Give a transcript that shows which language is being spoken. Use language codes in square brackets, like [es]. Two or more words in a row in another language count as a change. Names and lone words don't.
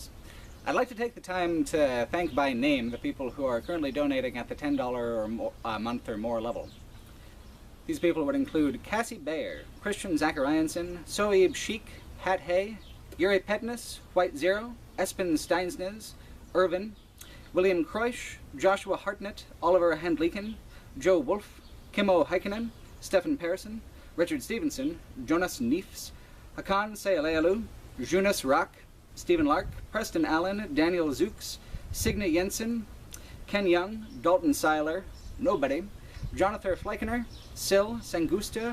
[en] I'd like to take the time to thank by name the people who are currently donating at the $10 or more, a month or more level. These people would include Cassie Bayer, Christian Zachariansen, Soeb Sheik, Hat Hay, Yuri Petness, White Zero, Espen Steinsnes, Irvin, William Kreusch, Joshua Hartnett, Oliver Handliken, Joe Wolf, Kimmo Heikkinen, Stefan Persson, Richard Stevenson, Jonas Neefs, Hakan Sayalealu, Jonas Rock, Stephen Lark, Preston Allen, Daniel Zooks, Signe Jensen, Ken Young, Dalton Seiler, Nobody, Jonathan Fleichener, Sil Sangusta,